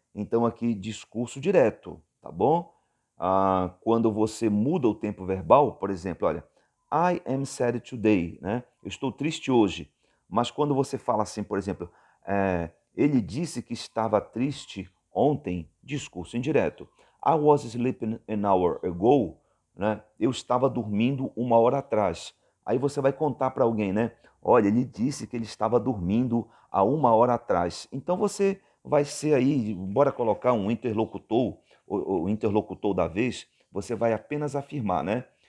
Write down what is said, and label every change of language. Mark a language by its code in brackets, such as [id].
[pt] Então aqui discurso direto, tá bom? Quando você muda o tempo verbal, por exemplo, olha, [en] I am sad today, [pt] né? Eu estou triste hoje. Mas quando você fala assim, por exemplo, ele disse que estava triste ontem, discurso indireto. [en] I was sleeping an hour ago, né? [pt] Eu estava dormindo 1 hora atrás. Aí você vai contar para alguém, né? Olha, ele disse que ele estava dormindo há 1 hora atrás. Então você vai ser aí, bora colocar um interlocutor, o interlocutor da vez, você vai apenas afirmar, né?